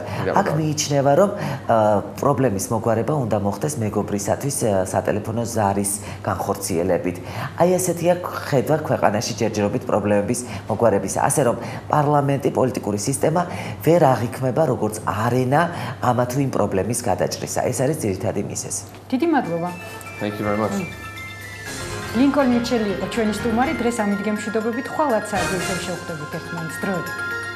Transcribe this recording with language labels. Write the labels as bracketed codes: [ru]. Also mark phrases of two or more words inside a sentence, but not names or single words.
[ka] აქ მიიჩნევა, რომ პრობლემის მოგვარება უნდა მოხდეს მეგობრისათვის სატელეფონო ზარის განხორციელებით. აი ესეთია ხედვა ქვეყანაში ჯერჯერობით პრობლემების მოგვარებისა. ასე რომ პარლამენტი პოლიტიკური სისტემა ვერ აღიქმება როგორც არენა ამა თუ იმ პრობლემის გადაჭრისა. ეს არის ძირითადი მიზეზი. დიდი მადლობა. [en] Thank you very much. [ka] ლინკოლნ მიჩელი იყო ჩვენი სტუმარი. დღეს ამით გემშვიდობებით, ხვალ 10 საათზე შევხვდებით ერთმანეთს. დროებით.